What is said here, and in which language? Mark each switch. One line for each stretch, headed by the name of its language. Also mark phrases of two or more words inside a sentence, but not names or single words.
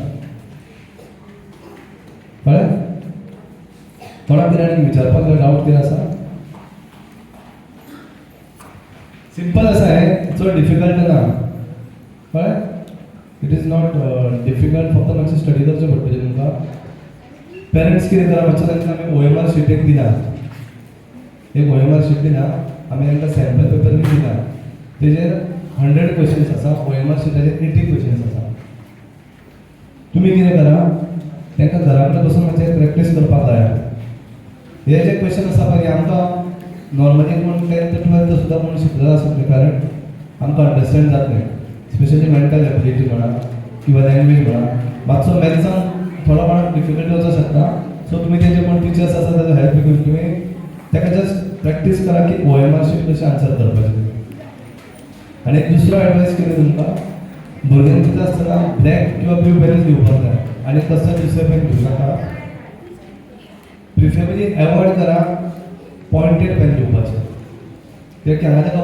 Konkani: कळ्ळें कोणा कितें आनी विचारपाक जाय डावट कितें आसा सिंपल आसा हें चड डिफिकल्ट ना कळ्ळें
English: it is not difficult
Konkani: फक्त मातशें स्टडी करचें पडटलें तुमकां पेरंट्स कितें करा मातशें तांकां आमी OMR शीट एक दिना एक OMR शीट दिना आमी तांकां
English: sample paper
Konkani: बी दिना तेजेर 100 क्वेश्चन्स आसा OMR शीटाचेर 80 क्वेश्चन्स आसा तुमी कितें करा तांकां घरा कडेन बसून मातशें प्रॅक्टीस करपाक जाय हे जे क्वेश्चन आसा पळय आमकां नॉर्मली कोण 10th 12th सुद्दां कोण शिकलेलो आसतले कारण आमकां अंडरस्टँड जातलें
English: specially mental ability
Konkani: म्हणा किंवा लँग्वेज म्हणा मातसो मॅथ्सान थोडो कोण डिफिकल्टी वचूंक शकता सो तुमी तेजे कोण टिचर्स आसा ताजो हेल्प घेवन तुमी ताका
English: just practice
Konkani: करा की OMR शीट कशें आन्सर करपाचें आनी एक दुसरो एडवायस कितें तुमकां भुरग्यांक कितें आसतना ब्लॅक किंवा ब्लू पेनच घेवपाक जाय आनी कसले दुसरे पेन घेवं नाका
English: preferably avoid
Konkani: करा
English: pointed pen
Konkani: घेवपाचें कित्याक हांगा ताका